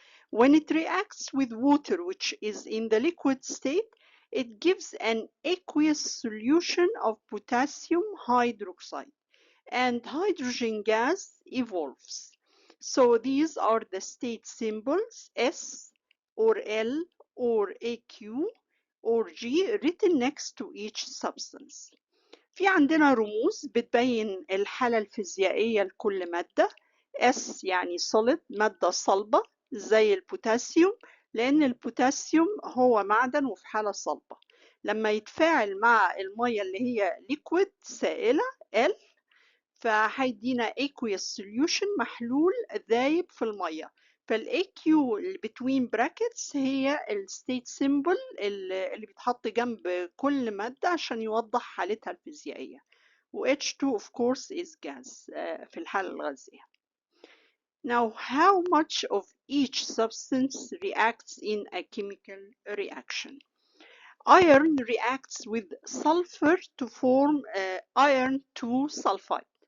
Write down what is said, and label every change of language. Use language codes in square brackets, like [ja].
[en] When it reacts with water, which is in the liquid state, it gives an aqueous solution of potassium hydroxide, and hydrogen gas evolves. So these are the state symbols, S or L or AQ or G, written next to each substance. [ar] في عندنا رموز بتبين الحالة الفيزيائية لكل مادة. S يعني solid، مادة صلبة زي البوتاسيوم، لأن البوتاسيوم هو معدن وفي حالة صلبة. لما يتفاعل مع المية اللي هي liquid سائلة L، فهيدينا aqueous solution محلول ذايب في المية. فالAQ اللي [en] between brackets [ar] هي الستيت سيمبل اللي بيتحط جنب كل مادة عشان يوضح حالتها الفيزيائية. [en] و H2 of course is gas [ar] في الحالة الغازية. [en] Now, how much of each substance reacts in a chemical reaction? Iron reacts with sulfur to form iron 2 sulfide.